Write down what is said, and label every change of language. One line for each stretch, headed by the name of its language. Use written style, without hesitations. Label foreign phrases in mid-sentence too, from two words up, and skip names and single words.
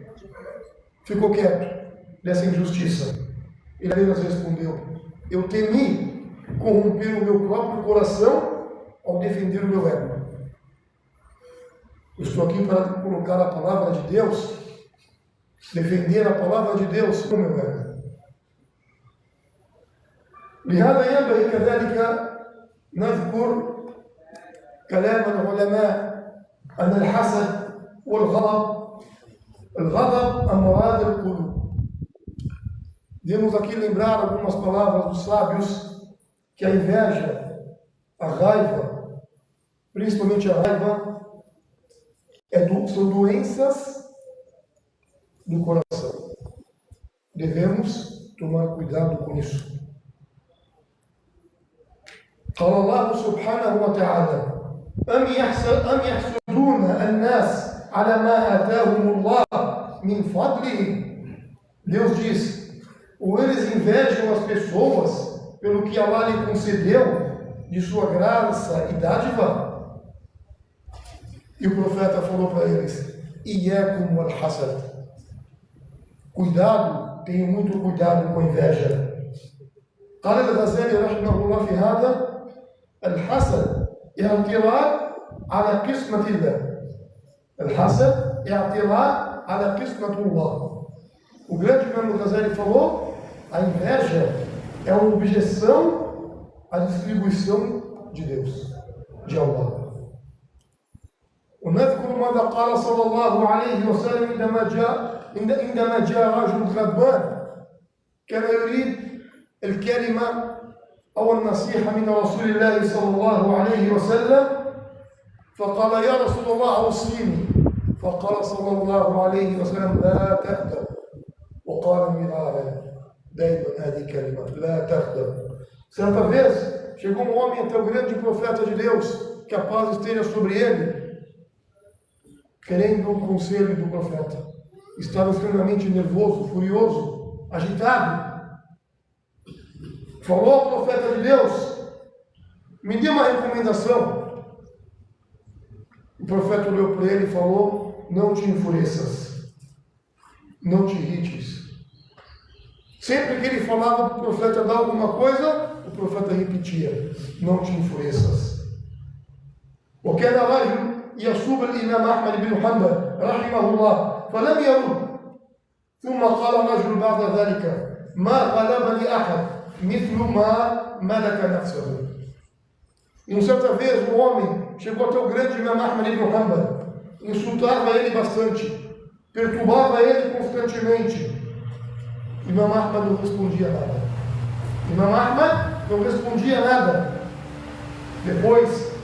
Portuguese: Ficou quieto dessa injustiça. Ele apenas respondeu: eu temi corromper o meu próprio coração ao defender o meu ego. Eu estou aqui para colocar a palavra de Deus, defender a palavra de Deus com o meu ego.
Arabic: لهذا ينبغي كذلك نذكر كلام العلماء أن الحسد والغضب أمراض القلوب.
Portuguese: Devemos aqui lembrar algumas palavras dos sábios, que a inveja, a raiva, principalmente a raiva, são doenças do coração. Devemos tomar cuidado com isso.
Arabic: قال الله سبحانه وتعالى: أم يحسدون الناس على ما آتاهم الله من فضله.
Portuguese: Deus diz: ou eles invejam as pessoas pelo que Allah lhe concedeu de sua graça e dádiva? E o profeta falou para eles:
Arabic: إياكم والحسد.
Portuguese: Cuidado, tenham muito cuidado com a inveja.
Arabic: قال الغزالي رحمه الله في هذا: الحسد اعتراض على قسمة الله. الحسد اعتراض على قسمة الله.
Portuguese: O grande Imam Ghazali falou: a inveja é uma objeção à distribuição de Deus, de Allah.
Arabic: ونذكر ماذا قال صلى الله عليه وسلم عندما جاء رجل غضبان كان يريد الكلمة أو النصيحة من رسول الله صلى الله عليه وسلم، فقال: يا رسول الله أوصيني. فقال صلى الله عليه وسلم: لا تغضب. وقال مرارا دائما هذه كلمة: لا تغضب.
Portuguese: Certa vez chegou um homem até o grande profeta de Deus, que a paz esteja sobre ele, querendo o conselho do profeta. Estava extremamente nervoso, furioso, agitado. Falou ao profeta de Deus: me dê uma recomendação. O profeta olhou para ele e falou: não te enfureças, não te irrites. Sempre que ele falava para o profeta dar alguma coisa, o profeta repetia: não te enfureças.
Arabic: وكان رجل يسب الإمام أحمد بن حنبل رحمه الله فلم يرد، ثم قال رجل بعد ذلك: ما غلبني أحد مثل ما ملك نفسه.
Portuguese: E certa vez um homem chegou até o grande Imam Ahmad ibn Hanbal, insultava ele bastante, perturbava ele constantemente. Imam Ahmad não respondia nada. Imam Ahmad não respondia nada.